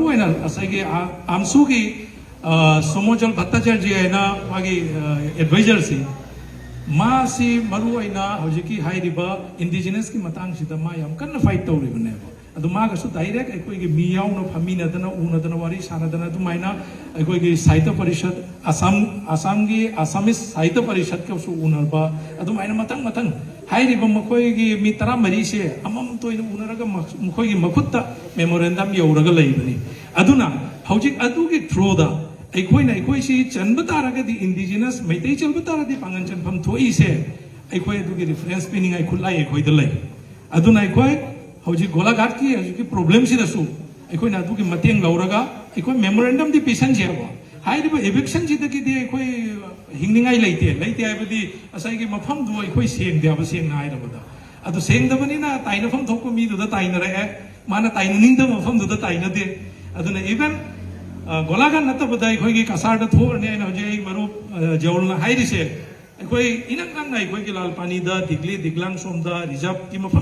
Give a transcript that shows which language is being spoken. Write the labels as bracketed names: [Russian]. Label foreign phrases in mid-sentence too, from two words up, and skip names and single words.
[Manipuri] aina asagi amsugi somojal bhattacharya aina magi advisor si ma si maru aina hojiki hairiba indigenous ki matang sida ma yam kan fight tawri bane adu ma ga su direct ekoi gi mi yaw no phamina dana una dana wari sana dana du maina ekoi gi sahitya parishad asam gi assamese sahitya parishad ka su unar ba adu maina matang हाइरिब मखोइगी मी तरा मरी से अमम तोइन उनरगा मखोइगी मखुत्ता मेमोरेंडम यौरगा लैबनी अदुना हौजिक अदुगी थ्रोदा अखोइना अखोइसी चनब तारगदी इंडिजिनस मैतै चलब तारदी पांगन चनफम थोइसे अखोइ अदुगी रेफरेंस पिनिंग खुलाई अखोइदा लै अदुना अखोइ हौजिक गोलाघाट की हौजिक प्रॉब्लम सिदसु अखोइना अदुगी मतेंग लौरगा अखोइ मेमोरेंडम दि पिसन जेबो हाइरिब एविक्शन जिदगी अखोइ हिंगनिंगाई लेते लेते हाइबदी असाइगी मफम दु अखोइ सेंगदेब सेंग हाइरबदा अदु सेंगदबनिना ताइनफम थोको मीदुदा ताइनरे माना ताइननिंगद मफम दुदा ताइनदे अदुना इवन गोलाघाट नतबदा अखोइगी कसारदा थोरने हौजे मरु जौलना हाइरिसे अखोइ इनंग नंग अखोइगी लालपानीदा दिग्ली दिग्लांग सोमदा रिजर्व की मफम